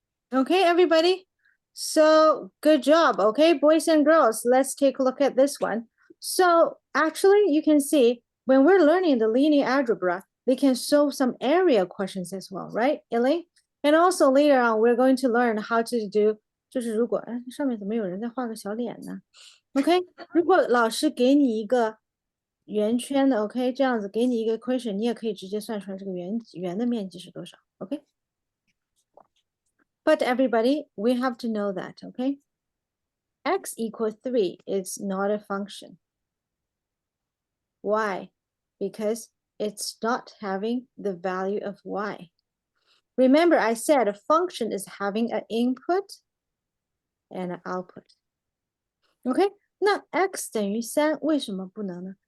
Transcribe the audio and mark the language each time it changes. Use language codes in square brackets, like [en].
[en] Okay, everybody. So good job. Okay, boys and girls, let's take a look at this one. So actually, you can see when we're learning the linear algebra, they can solve some area questions as well, right, Elaine? And also later on, we're going to learn how to do [zh] 就是如果哎上面怎么有人在画个小脸呢 ？OK， 如果老师给你一个圆圈的 OK， 这样子给你一个 question， 你也可以直接算出来这个圆的面积是多少 OK。 [en] But everybody, we have to know that, okay? X equals 3 is not a function. Why? Because it's not having the value of y. Remember, I said a function is having an input and an output. Okay? [zh] 那 x 等于3为什么不能呢？